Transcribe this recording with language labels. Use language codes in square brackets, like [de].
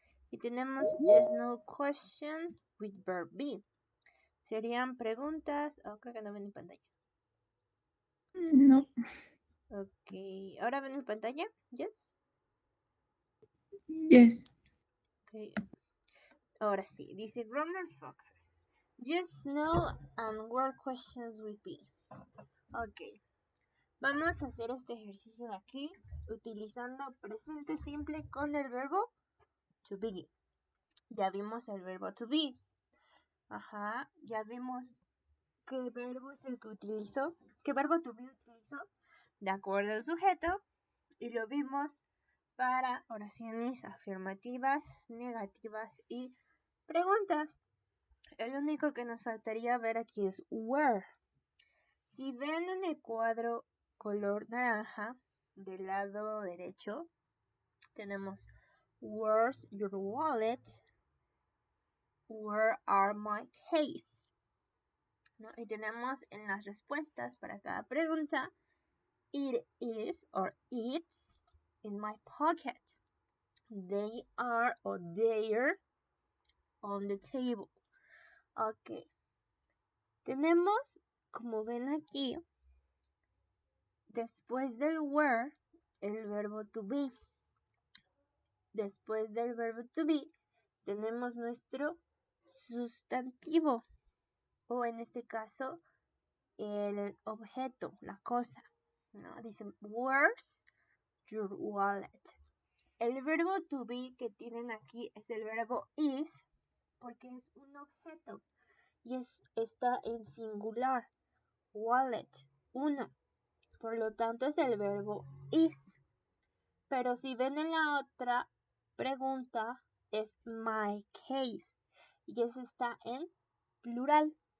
[es] Y tenemos [en] just no question with verb be. [es] Serían preguntas. Oh, creo que no ven mi pantalla. No. Ok, ¿ahora ven mi pantalla? [en] Yes. Yes. [es] Ok, ahora sí. Dice [en] grammar focus. Just no and word questions with be. [es] Ok, vamos a hacer este ejercicio de aquí utilizando presente simple con el verbo to be. Ya vimos el verbo to be. Ajá, ya vimos qué verbo es el que utilizó, qué verbo to be utilizó de acuerdo al sujeto y lo vimos para oraciones afirmativas, negativas y preguntas. El único que nos faltaría ver aquí es where. Si ven en el cuadro color naranja del lado derecho, tenemos [en] where's your wallet, where are my keys, [es] ¿no? Y tenemos en las respuestas para cada pregunta [en] it is or it's in my pocket. They are or they're on the table. Ok. [es] Tenemos, como ven aquí, después del where, el verbo to be. Después del verbo to be, tenemos nuestro sustantivo. O en este caso, el objeto, la cosa, ¿no? Dice, [en] where's your wallet? [es] El verbo to be que tienen aquí es el verbo is, porque es un objeto. y está en singular. Wallet, 1. Por lo tanto es el verbo is. Pero si ven en la otra pregunta es [en] my case [es] y ese está en plural.